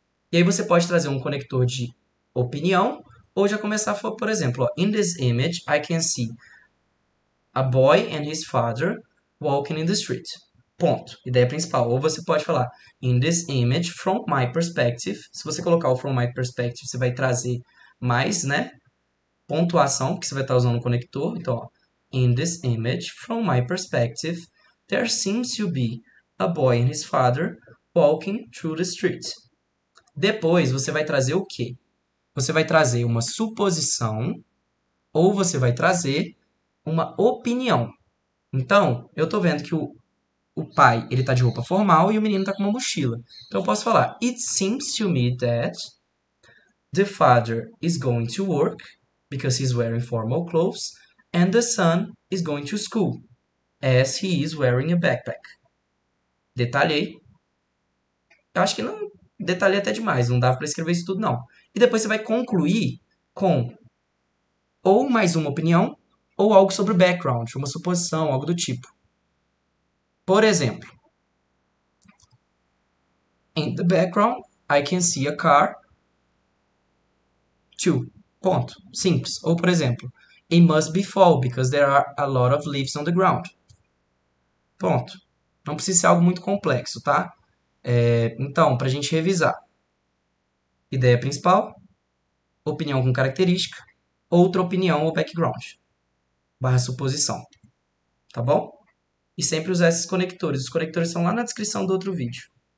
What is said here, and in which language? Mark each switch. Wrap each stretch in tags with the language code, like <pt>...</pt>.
<pt>E aí você pode trazer um conector de opinião, ou já começar, por exemplo, ó,</pt> <en>in this image, I can see a boy and his father walking in the street.</en> <pt>Ponto. Ideia principal. Ou você pode falar,</pt> <en>in this image, from my perspective.</en> <pt>Se você colocar o</pt> <en>from my perspective,</en> <pt>você vai trazer mais, né, pontuação, porque você vai estar usando o conector. Então, ó,</pt> <en>in this image, from my perspective, there seems to be a boy and his father walking through the street.</en> <pt>Depois, você vai trazer o quê? Você vai trazer uma suposição ou você vai trazer uma opinião. Então, eu estou vendo que o pai ele tá de roupa formal e o menino tá com uma mochila. Então eu posso falar:</pt> <en>It seems to me that the father is going to work because he's wearing formal clothes and the son is going to school as he is wearing a backpack.</en> <pt>Detalhei. Eu acho que não detalhei até demais, não dá para escrever isso tudo não. E depois você vai concluir com ou mais uma opinião ou algo sobre o background, uma suposição, algo do tipo. Por exemplo,</pt> <en>in the background, I can see a car.</en> <pt>Too. Ponto. Simples. Ou, por exemplo,</pt> <en>it must be fall because there are a lot of leaves on the ground.</en> <pt>Ponto. Não precisa ser algo muito complexo, tá? Então, para a gente revisar. Ideia principal, opinião com característica, outra opinião ou background, barra suposição. Tá bom? E sempre usar esses conectores. Os conectores estão lá na descrição do outro vídeo.</pt>